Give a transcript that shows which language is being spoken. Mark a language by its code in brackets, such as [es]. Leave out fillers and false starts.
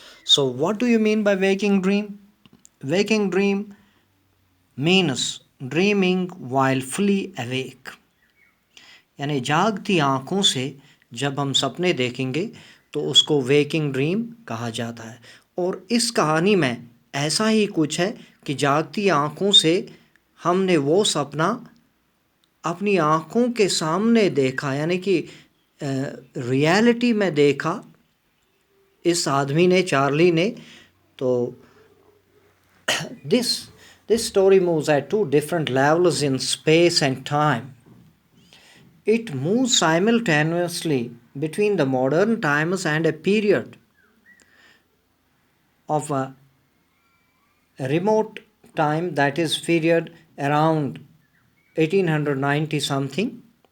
[en] So what do you mean by waking dream? Waking dream means dreaming while fully awake. [hi] यानी जागती आँखों से जब हम सपने देखेंगे तो उसको वेकिंग ड्रीम कहा जाता है. और इस कहानी में ऐसा ही कुछ है कि जागती आँखों से हमने वो सपना अपनी आँखों के सामने देखा, यानी कि रियलिटी में देखा इस आदमी ने, चार्ली ने. [en] तो this story moves at two different levels in space and time. It moves simultaneously between the modern times and a period of a remote time, that is period around 1890 something.